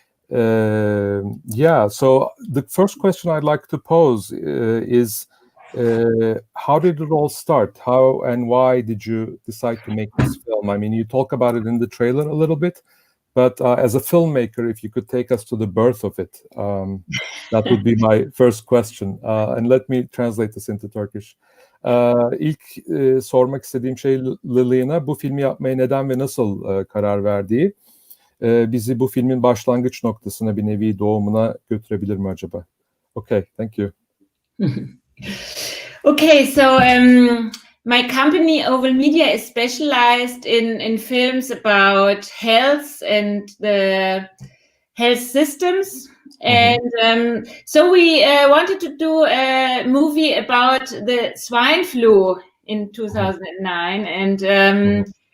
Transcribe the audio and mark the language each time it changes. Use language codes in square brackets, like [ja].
[en] So the first question I'd like to pose is, how did it all start? How and why did you decide to make this film? I mean, you talk about it in the trailer a little bit, but as a filmmaker, if you could take us to the birth of it, that would be my first question. And let me translate this into Turkish. [tr] İlk sormak istediğim şey Lilian'a bu filmi yapmaya neden ve nasıl karar verdiği. Bizi bu filmin başlangıç noktasına, bir nevi doğumuna götürebilir mi acaba? [en] Okay, thank you. Okay, so my company, Oval Media, is specialized in films about health and the health systems. And so we wanted to do a movie about the swine flu in 2009.